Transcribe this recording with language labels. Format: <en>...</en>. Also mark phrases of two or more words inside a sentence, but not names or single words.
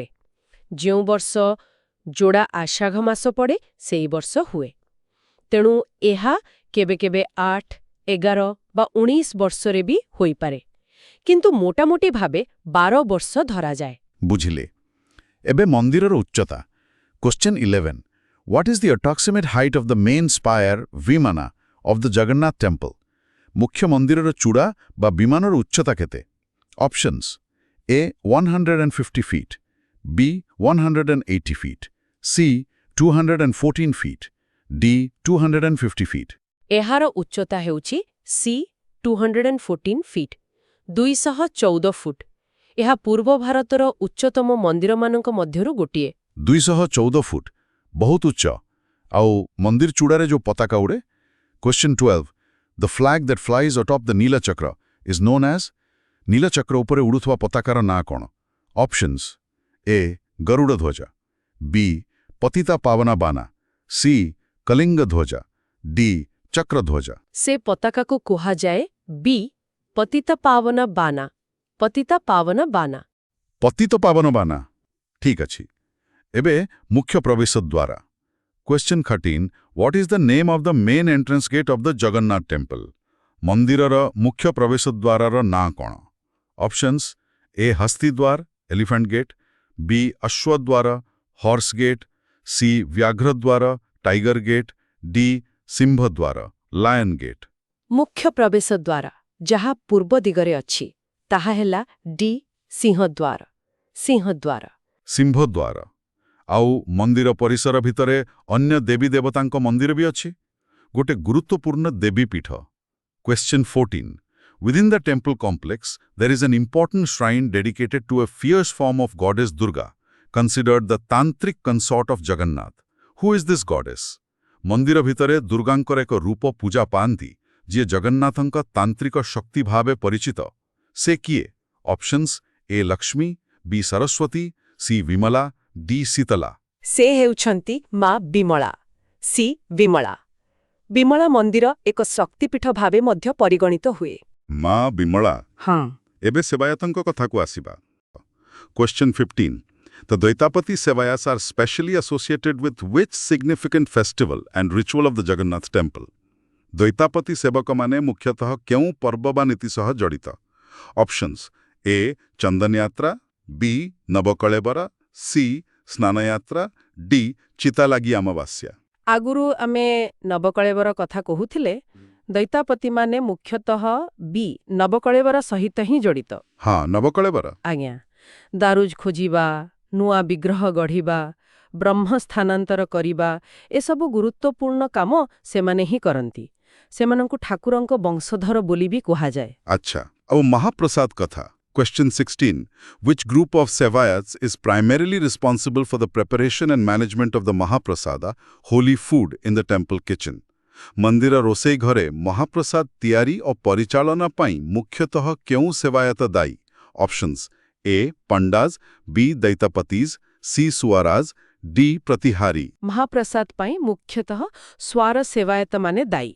<or>ଯେଉଁ ବର୍ଷ ଯୋଡ଼ା ଆଷାଢ଼ ମାସ ପଡ଼େ ସେଇ ବର୍ଷ ହୁଏ। ତେଣୁ ଏହା କେବେ କେବେ 8, 11 ବା 19 ବର୍ଷରେ ବି ହୋଇପାରେ, କିନ୍ତୁ ମୋଟାମୋଟି ଭାବେ 12 ବର୍ଷ ଧରାଯାଏ। ବୁଝିଲେ। ଏବେ ମନ୍ଦିରର ଉଚ୍ଚତା। Question 11.</or> <en>What is the approximate height of the main spire, Vimana, of the Jagannath temple?</en> <or>ମୁଖ୍ୟ ମନ୍ଦିରର ଚୂଡ଼ା ବା ବିମାନର ଉଚ୍ଚତା କେତେ?</or> <en>Options A. 150 feet, B. 180 feet, C. 214 feet, D. 250 feet।</en> <or>ଏହାର ଉଚ୍ଚତା ହେଉଛି ସି 214 ଫିଟ୍, 214 ଫୁଟ। ଏହା ପୂର୍ବ ଭାରତର ଉଚ୍ଚତମ ମନ୍ଦିରମାନଙ୍କ ମଧ୍ୟରୁ ଗୋଟିଏ। 214 ଫୁଟ, ବହୁତ ଉଚ୍ଚ। ଆଉ ମନ୍ଦିର ଚୂଡ଼ାରେ ଯୋଉ ପତାକା ଉଡ଼େ?</or> <en>Question 12. The flag that flies atop the Neelachakra is known as?</en> <or>ନୀଳଚକ୍ର ଉପରେ ଉଡୁଥିବା ପତାକାର ନାଁ କ'ଣ?</or> <en>Options A.</en> <or>ଗରୁଡ଼ ଧ୍ୱଜ, B. ପତିତା ପାବନା ବାନା, C. କଳିଙ୍ଗ ଧ୍ୱଜ, D. ଚକ୍ରଧ୍ୱଜ। ସେ ପତାକାକୁ କୁହାଯାଏ ବି ପତିତ ପାବନ ବାନା। ପତିତ ପାବନ ବାନା। ପତିତ ପାବନ ବାନା। ଠିକ୍ ଅଛି। ଏବେ ମୁଖ୍ୟ ପ୍ରବେଶ ଦ୍ୱାର।</or> <en>Question 13. What is the name of the main entrance gate of the Jagannath temple?</en> <or>ମନ୍ଦିରର ମୁଖ୍ୟ ପ୍ରବେଶ ଦ୍ୱାରର ନାଁ କ'ଣ?</or> <en>Options A.</en> <or>ହସ୍ତି ଦ୍ୱାର,</or> <en>elephant gate, B. ଅଶ୍ୱଦ୍ୱାର, horse gate, C.</en> <or>ବ୍ୟାଘ୍ର ଦ୍ୱାର,</or> <en>tiger gate, D.</en> <or>ସିଂହ ଦ୍ୱାର,</or> <en>lion gate।</en> <or>ମୁଖ୍ୟ ପ୍ରବେଶ ଦ୍ୱାର ଯାହା ପୂର୍ବ ଦିଗରେ ଅଛି ତାହା ହେଲା ଡି ସିଂହଦ୍ୱାର। ସିଂହଦ୍ୱାର। ସିଂହ ଦ୍ୱାର। ଆଉ ମନ୍ଦିର ପରିସର ଭିତରେ ଅନ୍ୟ ଦେବୀ ଦେବତାଙ୍କ ମନ୍ଦିର ବି ଅଛି। ଗୋଟେ ଗୁରୁତ୍ୱପୂର୍ଣ୍ଣ ଦେବୀପୀଠ। Question 14.</or> <en>Within the temple complex, there is an important shrine dedicated to a fierce form of goddess Durga, considered the tantric consort of Jagannath. Who is this goddess?</en> <or>ମନ୍ଦିର ଭିତରେ ଦୁର୍ଗାଙ୍କର ଏକ ରୂପ ପୂଜା ପାଆନ୍ତି, ଯିଏ ଜଗନ୍ନାଥଙ୍କ ତାନ୍ତ୍ରିକ ଶକ୍ତି ଭାବେ ପରିଚିତ। ସେ କିଏ?</or> <en>Options A.</en> <or>ଲକ୍ଷ୍ମୀ, B. ସରସ୍ୱତୀ, C. ବିମଳା, D. ଶୀତଳା। ସେ ହେଉଛନ୍ତି ମା ବିମଳା। ସି ବିମଳା। ବିମଳା ମନ୍ଦିର ଏକ ଶକ୍ତିପୀଠ ଭାବେ ମଧ୍ୟ ପରିଗଣିତ ହୁଏ। ମା ବିମଳା। ହଁ। ଏବେ ସେବାୟତଙ୍କ କଥାକୁ ଆସିବା। Question 15.</or> <en>The Dvaitapati Sevayas are specially associated with which significant festival and ritual of the Jagannath temple?</en> <or>Dvaitapati ସେବକମାନେ ମୁଖ୍ୟତଃ କେଉଁ ପର୍ବ ବା ନୀତି ସହ ଜଡ଼ିତ?</or> <en>Options A.</en> <or>ଚନ୍ଦନ ଯାତ୍ରା, B. ନବକଳେବର, C. ସ୍ନାନଯାତ୍ରା, D. ଚିତାଲାଗି ଅମାବାସ୍ୟା। ଆଗରୁ ଆମେ ନବକଳେବର କଥା କହୁଥିଲେ ଦୈତାପତିମାନେ ମୁଖ୍ୟତଃ ବି ନବକଳେବର ସହିତ ହିଁ ଜଡ଼ିତ। ହଁ, ନବକଳେବର। ଆଜ୍ଞା, ଦାରୁଜ ଖୋଜିବା, ନୂଆ ବିଗ୍ରହ ଗଢ଼ିବା, ବ୍ରହ୍ମ ସ୍ଥାନାନ୍ତର କରିବା ଏସବୁ ଗୁରୁତ୍ୱପୂର୍ଣ୍ଣ କାମ ସେମାନେ ହିଁ କରନ୍ତି। ସେମାନଙ୍କୁ ଠାକୁରଙ୍କ ବଂଶଧର ବୋଲି ବି କୁହାଯାଏ। ଆଚ୍ଛା, ଆଉ ମହାପ୍ରସାଦ କଥା। Question 16.</or> <en>Which group of Sevayats is primarily responsible for the preparation and management of the Mahaprasada, holy food, in the temple kitchen?</en> <or>ମନ୍ଦିର ରୋଷେଇ ଘରେ ମହାପ୍ରସାଦ ତିଆରି ଓ ପରିଚାଳନା ପାଇଁ ମୁଖ୍ୟତଃ କେଉଁ ସେବାୟତ ଦାୟୀ?</or> <en>Options A Pandas, B Daitapatis, C Suaras, D Pratihari.</en> <or>ମହାପ୍ରସାଦ ପାଇଁ ମୁଖ୍ୟତଃ ସ୍ୱାର ସେବାୟତମାନେ ଦାୟୀ।</or>